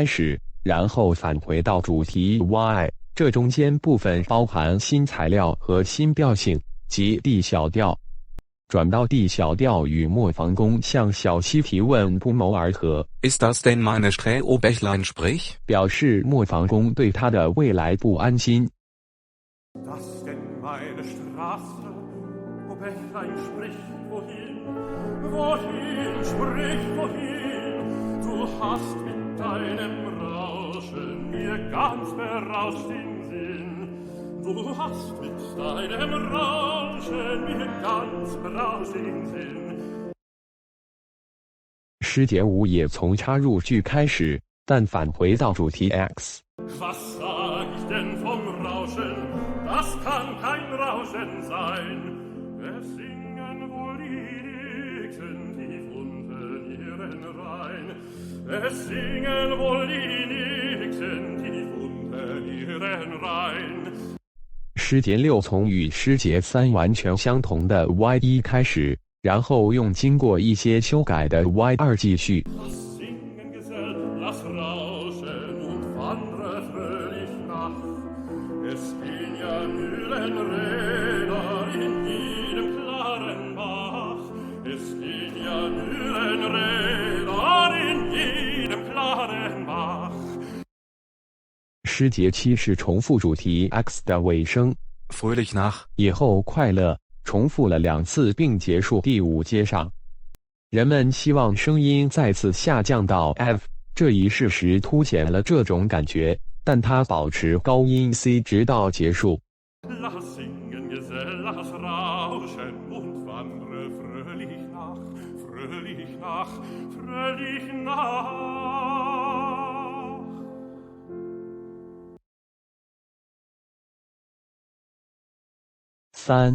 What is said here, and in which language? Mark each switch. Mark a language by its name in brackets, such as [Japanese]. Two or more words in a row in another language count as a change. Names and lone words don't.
[Chinese] 始，然后返回到主题 Y， 这中间部分包含新材料和新调性，即 D 小调。转到 D 小调与磨坊工向小溪提问不谋而合。 [German] Ist das denn meine Sträh, o Bächlein sprich？ [Chinese] 表示磨坊工对他的未来不安心。 [German] Das denn meine Straße, o Bächlein sprich wohin? Wohin, sprich wohin?Du hast mit deinem Rauschen mir ganz berauscht den Sinn. Du hast mit deinem Rauschen mir ganz berauscht den Sinn. [Chinese] 诗节5也从插入句开始，但返回到主题 X。 [German] Was sag ich denn vom Rauschen? Das kann kein Rauschen sein. Es singen wohl die Nixen tief unten ihren Rhein.Es singen wohl die Nixen tief unter ihren Rhein。 [Chinese] 诗节6从与诗节3完全相同的 Y1 开始，然后用经过一些修改的 Y2 继续。 [German] Lass singen, Gesell, lass rauschen und wandre fröhlich nach. Es gehen ja Mühlenräder in jedem klaren Bach. Es gehen ja Mühlenräder in jedem klaren Bach。 [Chinese] 诗节7是重复主题 X 的尾声， [German] Fröhlich nach [Chinese] 以后快乐重复了2次并结束第5阶上。人们希望声音再次下降到 F， 这一事实凸显了这种感觉，但它保持高音 C 直到结束。 [German] Lass singen, Gesell, lass rauschen und wandre fröhlich nach, fröhlich nach, fröhlich nach。 3.